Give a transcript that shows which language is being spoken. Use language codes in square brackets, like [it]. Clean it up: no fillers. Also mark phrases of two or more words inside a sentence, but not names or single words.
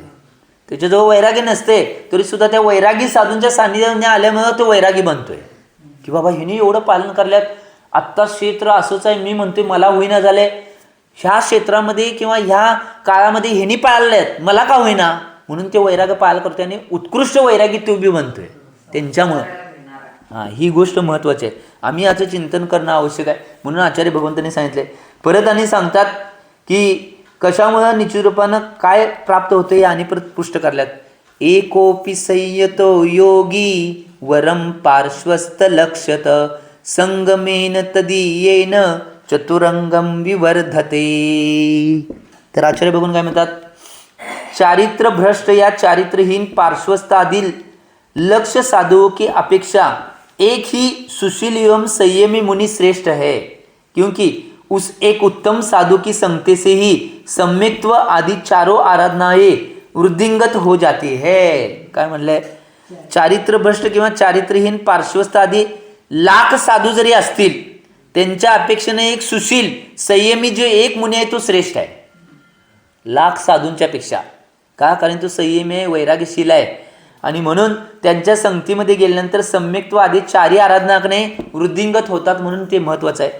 [mr] त्याच्याजवळ वैराग्य नसते तरी सुद्धा त्या वैरागी साधूंच्या सानिध्याने आल्यामुळे तो वैरागी बनतोय की बाबा हिने एवढं पालन करल्यात, आत्ता क्षेत्र असंच आहे, मी म्हणतोय मला होईना झाले, ह्या क्षेत्रामध्ये किंवा ह्या काळामध्ये ह्यांनी पाळल्यात मला का होईना म्हणून ते वैराग्य पाळायला करतोय आणि उत्कृष्ट वैरागी तो बी बनतोय त्यांच्यामुळं. ही गोष्ट महत्त्वाची आहे. आम्ही याचं चिंतन करणं आवश्यक आहे म्हणून आचार्य भगवंतांनी सांगितले. परत आणि सांगतात की कशामुळे निश्चित रूपानं काय प्राप्त होते आणि परत पुष्ट करल्यात. [sa] एकोपी संयतो योगी वरम पार्श्वस्थ लक्षत संगमेन तदीयेन चतुरंगम विवर्धते. [mr] तर आचार्य बघून काय म्हणतात, [hi] चारित्र भ्रष्ट या चारित्रहीन पार्श्वस्थाधील लक्ष्य साधुओं की अपेक्षा एक ही सुशील एवं संयमी मुनि श्रेष्ठ है, क्योंकि उस एक उत्तम साधु की संगति से ही सम्यक्त्व आदि चारों आराधनाएं वृद्धिंगत हो जाती है. [mr] काय म्हणलंय, चारित्र भ्रष्ट किंवा चारित्रहीन पार्श्वस्थ आदी लाख साधू जरी असतील त्यांच्या अपेक्षेने एक सुशील संयमी जो एक मुनी आहे तो श्रेष्ठ आहे लाख साधूंच्या पेक्षा. का, कारण तो संयमी आहे, वैराग्यशील आहे आणि म्हणून त्यांच्या संगतीमध्ये गेल्यानंतर सम्यक्त्व आदी चारी आराधनाकडे वृद्धिंगत होतात म्हणून ते महत्त्वाचं आहे.